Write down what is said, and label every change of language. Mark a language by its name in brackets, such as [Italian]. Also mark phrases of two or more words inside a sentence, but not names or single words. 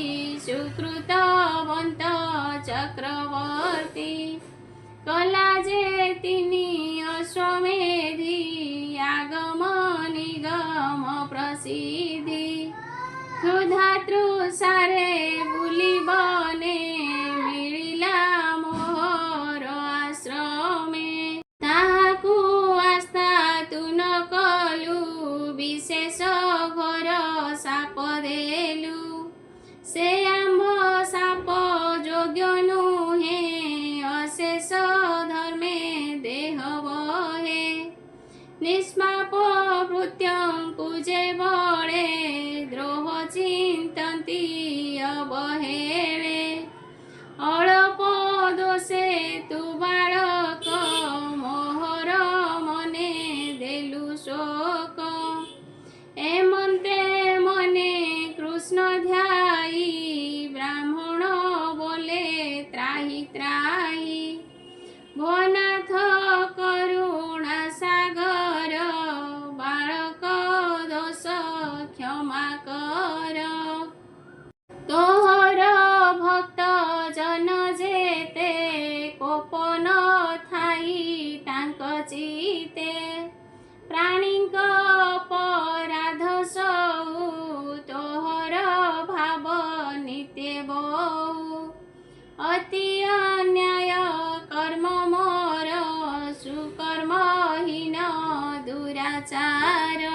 [Odia] ସୁକୃତବନ୍ତ ଚକ୍ରବର୍ତ୍ତୀ କଲା ଜେ ତିନି ଅଶ୍ୱମେଧୀ ଆଗମ ନିଗମ ପ୍ରସିଦ୍ଧି କ୍ଷୁଧା ତୃଷାରେ ବୁଲି ବନେ ମିଳିଲା ମୋହର ଆଶ୍ରମେ ତାହାକୁ ଆସ୍ଥା ତୁ ନ କଲୁ ବିଶେଷ ଘୋର ସାପ ଦେଲୁ ସେ ଆମ୍ଭ ସାପ ଯୋଗ୍ୟ ନୁହେ ଅଶେଷ ଧର୍ମେ ନିଷ୍ପାପ ଭୃତ୍ୟଂ ପୂଜେ ବଳେ ଦ୍ରୋହ ଚିନ୍ତନ୍ତି ଅବହେଳେ ଅଳପ ଦୋଷେ ତୁ ବାଳକ ମୋହର ମନେ ଦେଲୁ ଶୋକ ଏମନ୍ତେ ମନେ କୃଷ୍ଣ ଧ୍ୟାୟୀ ବ୍ରାହ୍ମଣ ବୋଲେ ତ୍ରାହି ତ୍ରାହି ଭୋନାଥ କରୁଣା ସାଗର ବାଳକ ଦୋଷ କ୍ଷମା କର ତୋହର ଭକ୍ତ ଜନ ଜେତେ କୋପନ ଥାଇ ତାଙ୍କ ଚିତେ ପ୍ରାଣୀକ ଅପରାଧ ସଉ ତୋହର ଭାବ ନିତ୍ୟ ବହୁ ଅତି ଅନ୍ୟାୟ କର୍ମ ମୋର ସୁକର୍ମହୀନ ଦୁରାଚାର